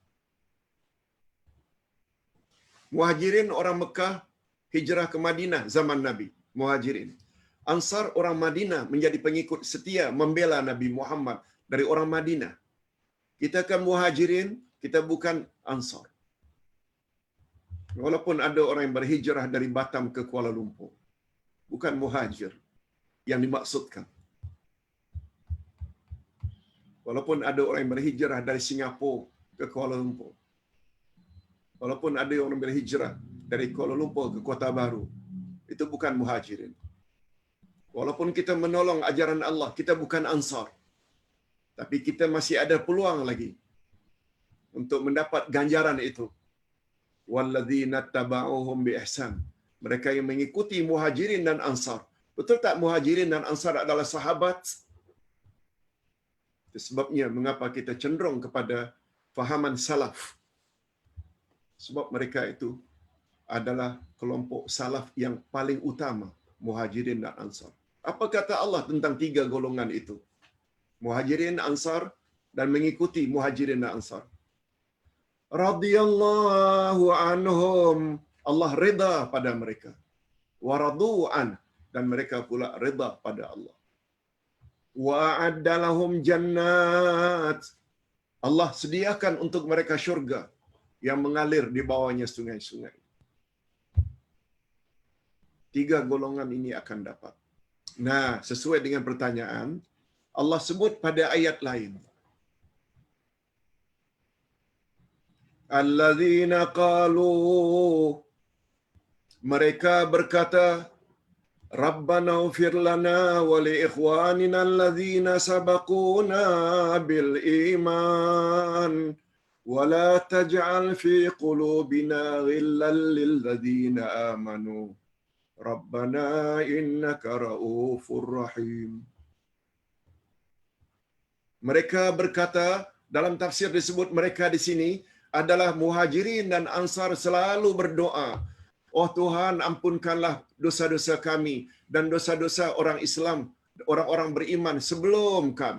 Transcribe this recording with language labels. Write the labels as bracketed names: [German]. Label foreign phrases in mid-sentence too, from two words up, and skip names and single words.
[Malay] Muhajirin orang Mekah hijrah ke Madinah zaman Nabi. Muhajirin. Ansar orang Madinah menjadi pengikut setia membela Nabi Muhammad dari orang Madinah. Kita kan Muhajirin, kita bukan Ansar. Walaupun ada orang yang berhijrah dari Batam ke Kuala Lumpur, bukan muhajir yang dimaksudkan. Walaupun ada orang yang berhijrah dari Singapura ke Kuala Lumpur, walaupun ada orang berhijrah dari Kuala Lumpur ke Kota Baru, itu bukan muhajirin. Walaupun kita menolong ajaran Allah, kita bukan Ansar. Tapi kita masih ada peluang lagi untuk mendapat ganjaran itu. [Arabic] والذين اتبعوهم بإحسان. [Malay] Mereka yang mengikuti Muhajirin dan Ansar. Betul tak Muhajirin dan Ansar adalah sahabat? Itu sebabnya mengapa kita cenderung kepada fahaman salaf. Sebab mereka itu adalah kelompok salaf yang paling utama, Muhajirin dan Ansar. Apa kata Allah tentang 3 golongan itu? Muhajirin, Ansar, dan mengikuti Muhajirin dan Ansar. [Arabic] رضي الله عنهم, [Malay] Allah rida pada mereka. [Arabic] ورضوا عن, [Malay] dan mereka pula rida pada Allah. [Arabic] وأعد لهم جنات, [Malay] Allah sediakan untuk mereka syurga yang mengalir di bawahnya sungai-sungai. 3 golongan ini akan dapat. Nah, sesuai dengan pertanyaan, Allah sebut pada ayat lain. [Arabic] الذين قالوا, [Malay] mereka berkata, [Arabic] ربنا اغفر لنا ولإخواننا الذين سبقونا بالإيمان ولا تجعل في قلوبنا غلا للذين آمنوا ربنا إنك رءوف رحيم. [Malay] Mereka berkata, dalam tafsir disebut mereka di sini adalah Muhajirin dan Ansar selalu berdoa, oh Tuhan, ampunkanlah dosa-dosa kami dan dosa-dosa orang Islam, orang-orang beriman sebelum kami.